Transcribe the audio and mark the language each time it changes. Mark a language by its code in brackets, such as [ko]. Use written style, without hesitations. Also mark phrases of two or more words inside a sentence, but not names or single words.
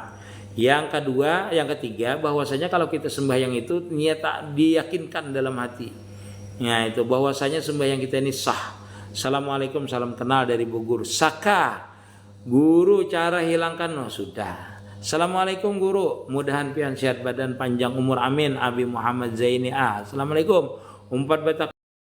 [id] Yang kedua, yang ketiga bahwasanya kalau kita sembahyang itu niat tak diyakinkan dalam hati. Ya itu bahwasanya sembahyang kita ini sah. Assalamualaikum. Salam kenal dari Bogor. Saka. Guru cara hilangkan sudah. [bjn] Assalamualaikum guru, mudahan pian sehat badan panjang umur amin. [id] Abi Muhammad Zaini Assalamualaikum. Umpat batak